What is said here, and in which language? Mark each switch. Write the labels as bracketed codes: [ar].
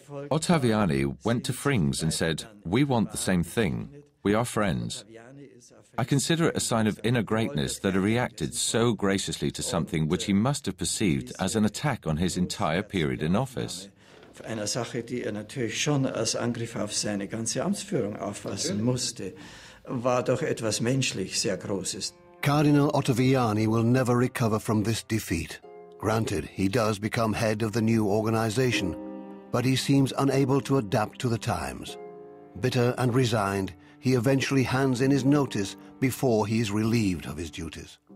[en] Ottaviani went to Frings and said, "We want the same thing. We are friends." I consider it a sign of inner greatness that he reacted so graciously to something which he must have perceived as an attack on his entire period in office. [de] Einer Sache, die natürlich schon als Angriff auf seine ganze Amtsführung auffassen musste, war doch etwas menschlich sehr Großes. [en] Cardinal Ottaviani will never recover from this defeat. Granted, he does become head of the new organization, but he seems unable to adapt to the times. Bitter and resigned, he eventually hands in his notice before he is relieved of his duties.